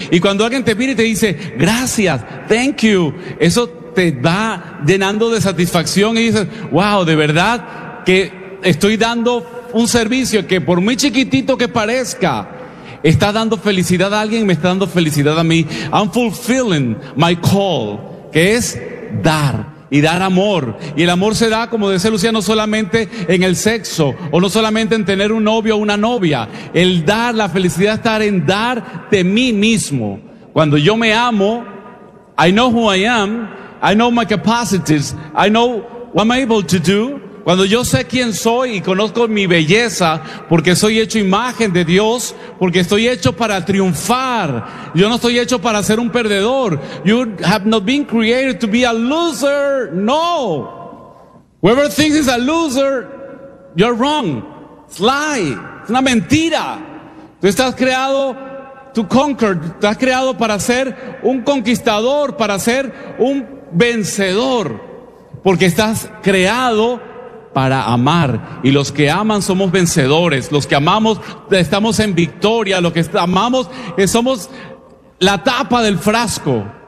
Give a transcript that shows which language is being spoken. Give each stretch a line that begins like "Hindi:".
Spanish: Y cuando alguien te mira y te dice gracias,
English: thank you,
Spanish: eso te va llenando de satisfacción y dices, wow, de verdad que estoy dando un servicio que por muy chiquitito que parezca, está dando felicidad a alguien y me está dando felicidad a mí.
English: I'm fulfilling my call,
Spanish: que es dar y dar amor. Y el amor se da, como decía Lucía, no solamente en el sexo o no solamente en tener un novio o una novia. El dar, la felicidad está en dar de mí mismo. Cuando yo me amo,
English: I know who I am, I know my capacities, I know what I'm able to do.
Spanish: Cuando yo sé quién soy y conozco mi belleza, porque soy hecho imagen de Dios, porque estoy hecho para triunfar. Yo no estoy hecho para ser un perdedor.
English: You have not been created to be a loser. No. Whoever thinks he's a loser, you're wrong. It's a lie.
Spanish: Es una mentira. Tú estás creado
English: to conquer.
Spanish: Estás creado para ser un conquistador, para ser un vencedor. Porque estás creado para amar, y los que aman somos vencedores, los que amamos estamos en victoria, los que amamos somos la tapa del frasco.